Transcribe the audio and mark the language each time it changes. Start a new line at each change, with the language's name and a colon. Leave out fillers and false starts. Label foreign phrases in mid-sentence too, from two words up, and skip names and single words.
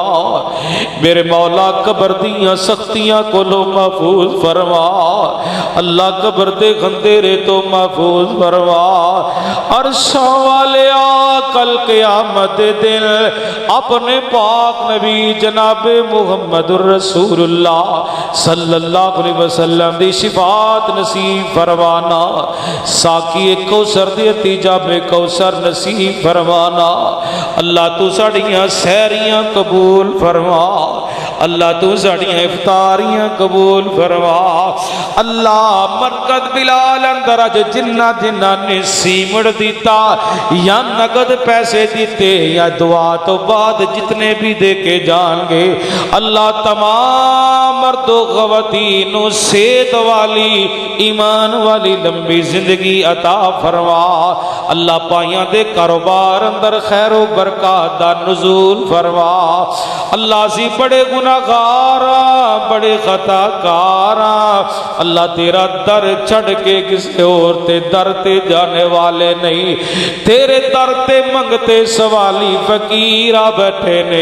Punjabi: میرے مولا قبر دیاں سختیاں کولوں محفوظ فرما. اللہ قبر دے کھنڈیرے تو محفوظ فرما. عرشاں والے کل قیامت دن اپنے پاک نبی جنابِ
Arabic: محمد رسول الله صلى الله عليه وسلم
Punjabi: دی شفاعت نصیب فرمانا. ساقی کوثر دی تجابے کوثر نصیب فرمانا. اللہ تو ساڈیاں سحریاں قبول فرما. اللہ تو ساڈیاں افطاریاں قبول فرما. اللہ مرکت بلال اندر اج جنہاں جنہاں نے سیمڑ دتا یا نقد پیسے دتے یا دعا تو بعد جتنے بھی دے کے جائیں گے، اللہ تمام مردو خواتین صحت والی ایمان والی لمبی زندگی عطا فرما. اللہ پائیاں دے کاروبار اندر خیر و برکت دا نزول فرما. اللہ سی بڑے گناہگار بڑے خطاکار، اللہ تیرا در چھڈ کے کسی اور تے در تے جانے والے نہیں، تیرے در تے منگتے سوالی فقیر آ بیٹھے نے.